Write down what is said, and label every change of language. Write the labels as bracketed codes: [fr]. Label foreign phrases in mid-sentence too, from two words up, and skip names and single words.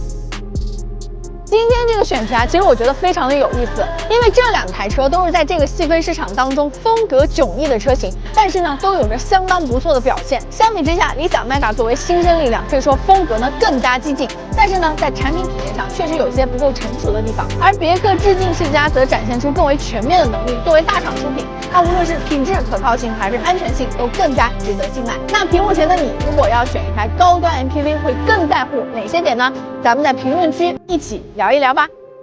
[zh] 今天這個選題啊，其實我覺得非常的有意思，因為這2台車都是在這個細分市場當中風格迥異的車型，但是呢都有着相當不錯的表現。相比之下，理想 Mega 作為新生力量，可以說風格呢更加激進，但是呢在產品體驗上確實有些不夠成熟的地方。而別克致敬世嘉則展現出更為全面的能力，作為大廠出品，它無論是品質、可靠性還是安全性都更加值得信賴。那屏幕前的你，如果要選一台高端 MPV，會更在乎哪些點呢？咱們在評論區一起聊一聊吧。